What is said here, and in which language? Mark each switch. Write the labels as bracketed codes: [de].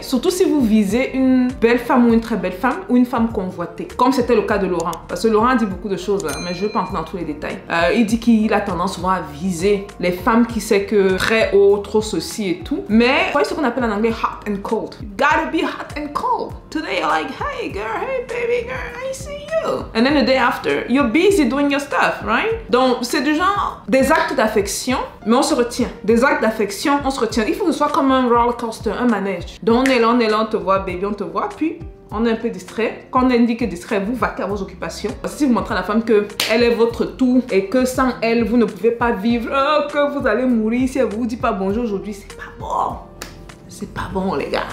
[fr] Surtout si vous visez une belle femme ou une très belle femme ou une femme convoitée, comme c'était le cas de Laurent. Parce que Laurent dit beaucoup de choses là, mais je ne vais pas entrer dans tous les détails. Il dit qu'il a tendance souvent à viser les femmes qui sait que très haut, trop ceci et tout. Mais, vous voyez ce qu'on appelle en anglais [en] hot and cold. You gotta be hot and cold. Today you're like, hey girl, hey baby girl, I see you. And then the day after, you're busy doing your stuff, right? [fr] Donc, c'est du genre des actes d'affection, mais on se retient. Des actes d'affection, on se retient. Il faut que ce soit comme un roller coaster, un manège. Donc, on est là, on te voit, baby, on te voit, puis on est un peu distrait. Quand on indique distrait, vous vaquez à vos occupations. Si vous montrez à la femme que elle est votre tout et que sans elle, vous ne pouvez pas vivre, que vous allez mourir si elle vous dit pas bonjour aujourd'hui, c'est pas bon. C'est pas bon, les gars.